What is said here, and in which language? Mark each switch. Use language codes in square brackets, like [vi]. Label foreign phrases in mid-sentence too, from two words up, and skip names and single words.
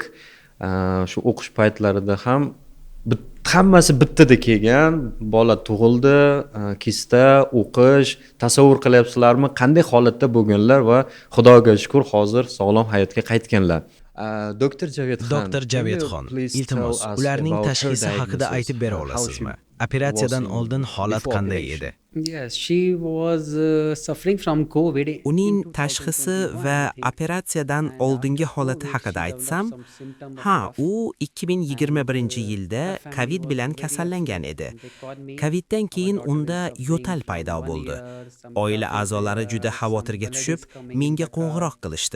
[uz] Shu o'qish paytlarida ham hammasi bittada kelgan, bola tug'ildi, kista, o'qish, tasavvur qilyapsizlarmi, qanday holatda bo'lganlar va Xudoga shukr, hozir sog'lom hayotga qaytganlar. Doktor Javidxon, iltimos, ularning tashxisi haqida aytib bera olasizmi? Operatsiyadan oldin holat qanday edi? [en] Yes, she was suffering from COVID. [uz] Uning tashxisi va operatsiyadan oldingi holati haqida aytsam, u 2021-yilda COVID bilan kasallangan edi. COVIDdan keyin unda yo'tal paydo bo'ldi. Oila a'zolari juda xavotirga tushib, menga qo'ng'iroq qilishdi.